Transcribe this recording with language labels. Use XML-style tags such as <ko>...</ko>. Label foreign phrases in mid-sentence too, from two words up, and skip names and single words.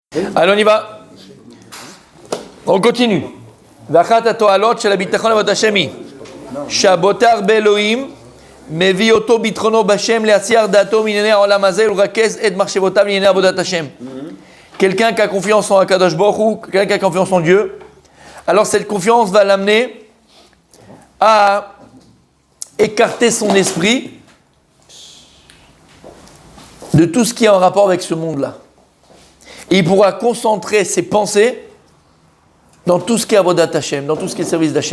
<fr>Allez, on y va. On continue.</fr> <he>ואחת התועלות של הביטחון עבודת השם היא שהבוטח באלוהים מביא אותו ביטחונו בשם להסיח דעתו מענייני העולם הזה ולרכז את מחשבותיו לענייני עבודת השם.</he> <fr>Quelqu'un qui a confiance en Akadosh Baruch Hu, quelqu'un qui a confiance en Dieu, alors cette confiance va l'amener à écarter son esprit de tout ce qui est en rapport avec ce monde-là. Et il pourra concentrer ses pensées dans tout ce qui est</fr> <he>עבודת השם,</he> <fr>dans tout ce qui est service d'Hashem.</fr>